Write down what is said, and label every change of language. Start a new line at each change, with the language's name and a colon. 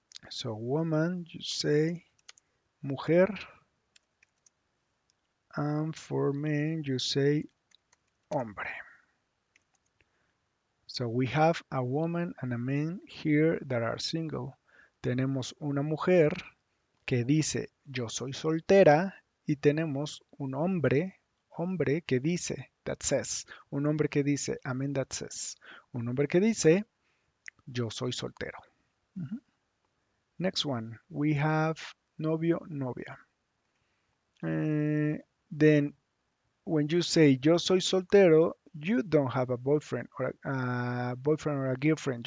English: So woman, you say mujer, and for men you say hombre. So we have a woman and a man here that are single.
Spanish: Tenemos una mujer que dice yo soy soltera y tenemos un hombre que dice
English: that says,
Spanish: un hombre que dice
English: a man that says,
Spanish: un hombre que dice yo soy soltero.
English: Next one, we have novio, novia. Then when you say
Spanish: yo soy soltero,
English: you don't have a boyfriend or a girlfriend.